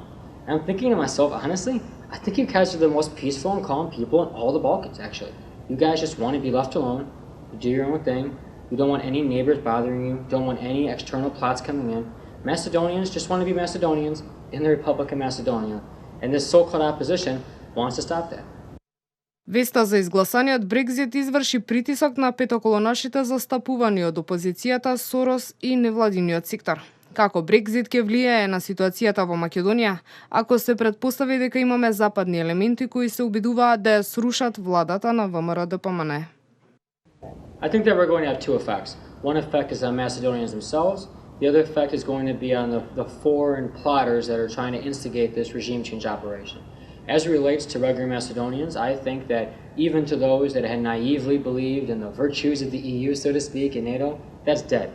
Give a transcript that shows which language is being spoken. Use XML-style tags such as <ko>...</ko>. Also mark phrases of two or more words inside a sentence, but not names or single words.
<en>And I'm thinking to myself, honestly, I think you guys are the most peaceful and calm people in all the Balkans, actually. You guys just want to be left alone, you do your own thing, you don't want any neighbors bothering you, don't want any external plots coming in. Macedonians just want to be Macedonians in the Republic of Macedonia. And this so-called opposition wants to stop that.</en> <mk>Веста за изгласаниот Брекзит изврши притисок на петоколонашите застапувани од опозицијата, Сорос и невладиниот сектор. Како Брекзит ќе влијае на ситуацијата во Македонија, ако се претпостави дека имаме западни елементи кои се обидуваат да ја срушат владата на ВМРО ДПМН?</mk> <en>I think that we're going to have two effects. One effect is on Macedonians themselves. The other effect is going to be on the foreign plotters that are trying to instigate this regime change operation. As it relates to regular Macedonians, I think that even to those that had naively believed in the virtues of the EU, so to speak, and NATO, that's dead.</en>